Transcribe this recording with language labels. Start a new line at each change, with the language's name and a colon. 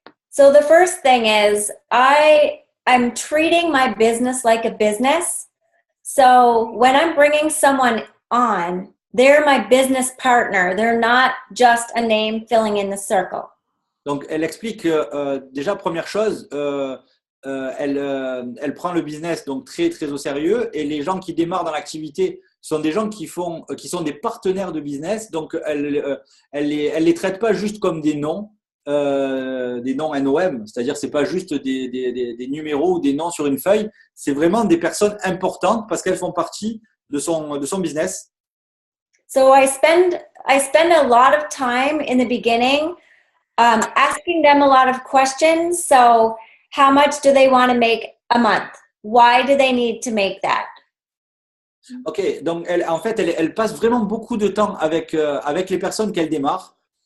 English: So the first thing is I'm treating my business like a business. So when I'm bringing someone on, they're my business partner. They're not just a name filling in the circle.
French: Donc, elle explique déjà, première chose, elle prend le business donc très au sérieux, et les gens qui démarrent dans l'activité sont des gens qui sont des partenaires de business. Donc, elle les traite pas juste comme des noms NOM, c'est-à-dire c'est pas juste des numéros ou des noms sur une feuille, c'est vraiment des personnes importantes parce qu'elles font partie de son business.
English: So I spend a lot of time in the beginning asking them a lot of questions. So how much do they want to make a month? Why do they need to make that?
French: Ok, donc elle passe vraiment beaucoup de temps avec les personnes qu'elle démarre